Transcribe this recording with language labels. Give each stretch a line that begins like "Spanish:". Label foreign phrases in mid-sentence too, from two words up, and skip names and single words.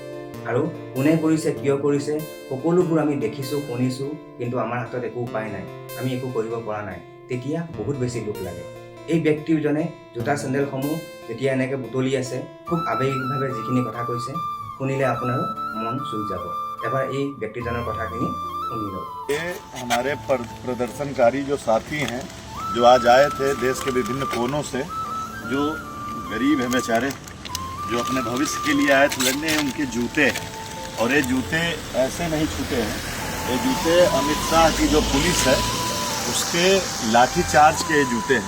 Assamese: আৰু কোনে কৰিছে, কিয় কৰিছে, সকলোবোৰ আমি দেখিছোঁ, শুনিছোঁ, কিন্তু আমাৰ হাতত একো উপায় নাই, আমি একো কৰিব পৰা নাই। তেতিয়া বহুত বেছি দুখ লাগে। এই ব্যক্তিজনে জোতা চেণ্ডেলসমূহ যেতিয়া এনেকৈ বুটলি আছে, খুব আৱেগিকভাৱে যিখিনি কথা কৈছে, শুনিলে আপোনাৰো মন চুই যাব। এবাৰ এই ব্যক্তিজনৰ কথাখিনি শুনি লওক।
Hindi: ये हमारे प्रदर्शनकारी जो साथी हैं, जो आज आए थे देश के विभिन्न कोनों से, जो गरीब हैं बेचारे, जो अपने भविष्य के लिए आए थे लड़ने, उनके जूते, और ये जूते ऐसे नहीं छूटे हैं, ये जूते अमित शाह की जो पुलिस है उसके लाठीचार्ज के जूते हैं।